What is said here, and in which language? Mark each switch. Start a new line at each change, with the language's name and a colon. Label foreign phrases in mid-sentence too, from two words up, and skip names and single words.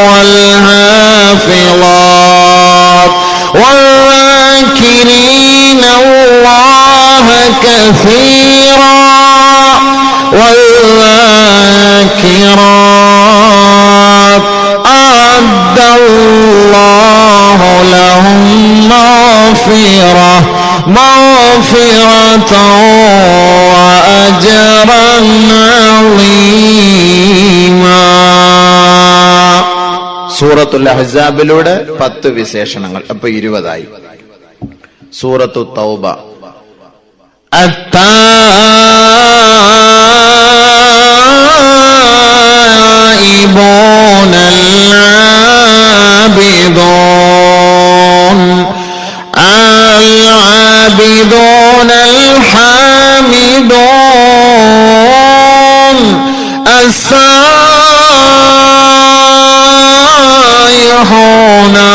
Arabic: والحافظات والذاكرين الله كثيرا والذاكرات أعد الله لهم مغفرة وأجرا عظيما.
Malayalam: സൂറത്തുൽ അഹ്സാബിലൂടെ 10 വിശേഷണങ്ങൾ. അപ്പൊ 20 ആയി. സൂറത്തു തൗബ.
Arabic: التائبون العابدون الحامدون السائحون